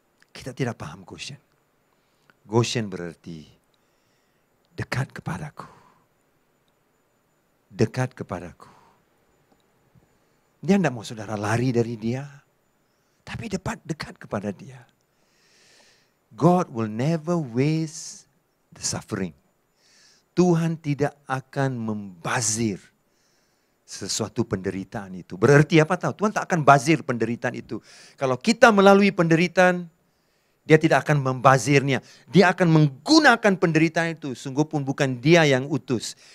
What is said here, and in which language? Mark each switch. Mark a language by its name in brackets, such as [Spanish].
[Malay] Kita tidak paham Goshen. Goshen berarti dekat kepadaku. Dekat kepadaku. Dia tidak mau saudara lari dari dia, tapi dekat kepada dia. [English] God will never waste the suffering. [Malay] Tuhan tidak akan membazir sesuatu penderitaan itu. Berarti apa tahu? Tuhan tak akan bazir penderitaan itu. Kalau kita melalui penderitaan, dia tidak akan membazirnya. Dia akan menggunakan penderitaan itu. Sungguh pun bukan dia yang utus.